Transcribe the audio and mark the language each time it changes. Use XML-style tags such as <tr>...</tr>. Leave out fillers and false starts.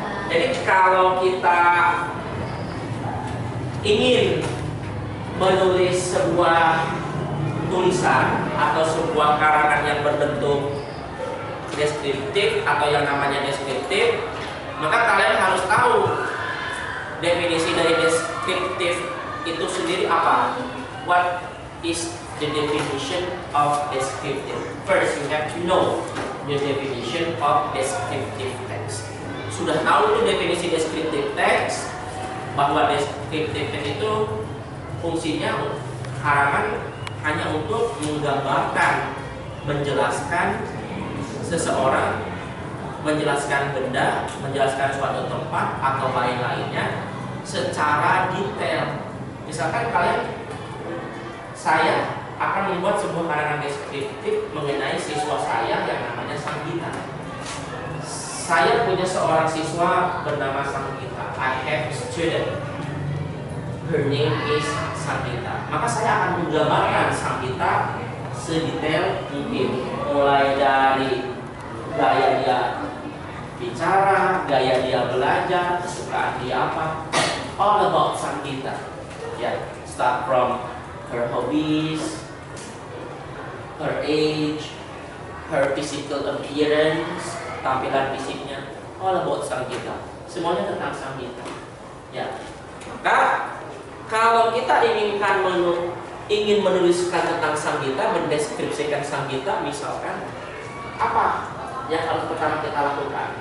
<id>Jadi kalau kita ingin menulis sebuah tulisan atau sebuah karangan yang berbentuk deskriptif atau yang namanya deskriptif, maka kalian harus tahu definisi dari deskriptif itu sendiri apa.</id> <en>What is the definition of descriptive? First, you have to know the definition of descriptive text.</en> <id>Sudah tahu itu definisi descriptive text, bahwa descriptive text itu fungsinya karangan hanya untuk menggambarkan, menjelaskan seseorang, menjelaskan benda, menjelaskan suatu tempat atau lain-lainnya secara detail. Misalkan saya akan membuat sebuah karangan deskriptif mengenai siswa saya yang namanya Sanggita. Saya punya seorang siswa bernama Sanggita.</id> <en>I have a student. Her name is Sanggita.</en> <id>Maka saya akan menggambarkan Sanggita sedetail mungkin, mulai dari gaya dia bicara, gaya dia belajar, kesukaan dia apa,</id> <en>all about Sanggita. Yeah, start from her hobbies, her age, her physical appearance,</en> <id>tampilan fisiknya,</id> <en>all about Sanggita.</en> <id>Semuanya tentang Sanggita. Ya. Maka kalau kita ingin menuliskan tentang Sanggita, mendeskripsikan Sanggita, misalkan apa yang harus pertama kita lakukan?</id>